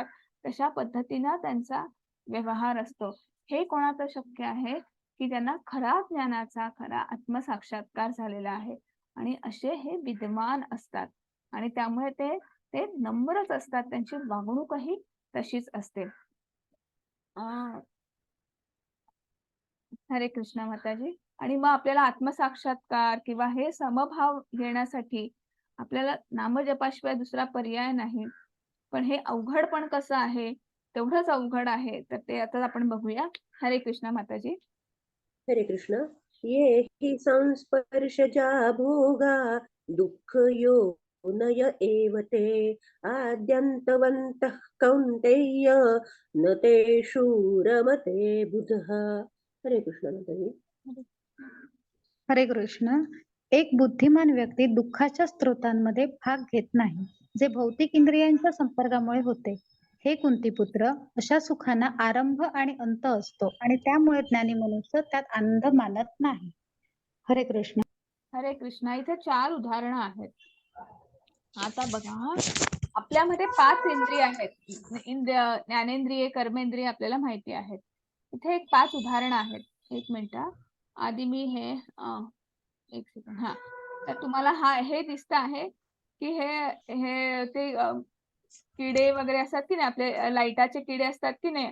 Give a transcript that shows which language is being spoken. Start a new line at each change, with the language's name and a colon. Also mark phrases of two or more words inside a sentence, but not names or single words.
Marathi: तशा पद्धतीनं त्यांचा व्यवहार असतो. हे कोणाचं शक्य आहे, की ज्यांना खरा ज्ञानाचा, खरा आत्मसाक्षात्कार झालेला आहे आणि असे हे विद्वान असतात आणि त्यामुळे ते ते नम्रच असतात. त्यांची वागणूकही तशीच असते. हरे कृष्ण माताजी. आणि मग आपल्याला आत्मसाक्षात्कार किंवा हे समभाव घेण्यासाठी आपल्याला नामजपाशिवाय दुसरा पर्याय नाही. पण हे अवघड पण कसं आहे, तेवढंच अवघड आहे. तर ते आता आपण बघूया. हरे कृष्ण माताजी. हरे कृष्ण.
Sanskrit: ये हि संस्पर्शजा भोगा दुःखयोनय एव ते आद्यन्तवन्तः कौन्तेय न तेषु रमते बुधः.
Marathi: हरे कृष्ण माताजी. हरे कृष्ण. एक बुद्धिमान व्यक्ती दुःखाच्या स्रोतांमध्ये भाग घेत नाही, जे भौतिक इंद्रियांच्या संपर्कामुळे होते. हे कुंतीपुत्र, अशा सुखांना आरंभ आणि अंत असतो आणि त्यामुळे ज्ञानी मनुष्य त्यात आनंद मानत नाही. हरे कृष्ण. हरे कृष्ण. इथे 4 उदाहरणं आहेत. आता बघा, आपल्यामध्ये 5 इंद्रिय आहेत. ज्ञानेंद्रिय, कर्मेंद्रिय आपल्याला माहिती आहेत. इथे एक 5 उदाहरणं आहेत. एक मिनिट हां. आधी मी हे एक सेकंड. हां. तर तुम्हाला हे दिसतं आहे, की हे ते किडे वगैरे असतात की नाही, आपले लाईटाचे किडे असतात की नाही,